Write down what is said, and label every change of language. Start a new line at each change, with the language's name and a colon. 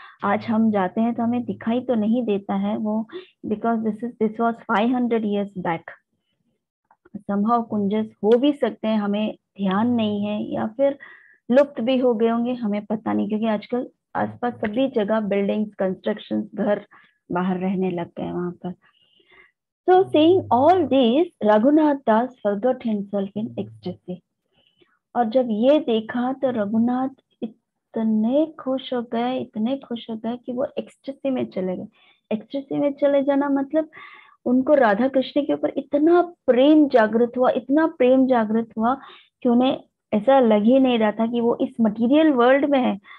Hindi: आज हम जाते हैं तो हमें दिखाई तो नहीं देता है वो,
English: Because this was 500 years back.
Hindi: संभव कुंजस हो भी सकते हैं, हमें ध्यान नहीं है, या फिर लुप्त भी हो गए होंगे, हमें पता नहीं, क्योंकि आजकल आसपास सभी जगह बिल्डिंग्स, कंस्ट्रक्शंस, घर बाहर रहने लग गए वहां पर।
English: So seeing all this, Raghunath Das forgot himself in ecstasy।
Hindi: और जब ये देखा तो रघुनाथ इतने खुश हो गए, इतने खुश हो गए कि वो एक्सटेसी में चले गए। एक्सटेसी में चले जाना मतलब उनको राधा कृष्ण के ऊपर इतना प्रेम जागृत हुआ, इतना प्रेम जागृत हुआ कि उन्हें ऐसा लग ही नहीं रहा था कि वो इस मटेरियल वर्ल्ड में है।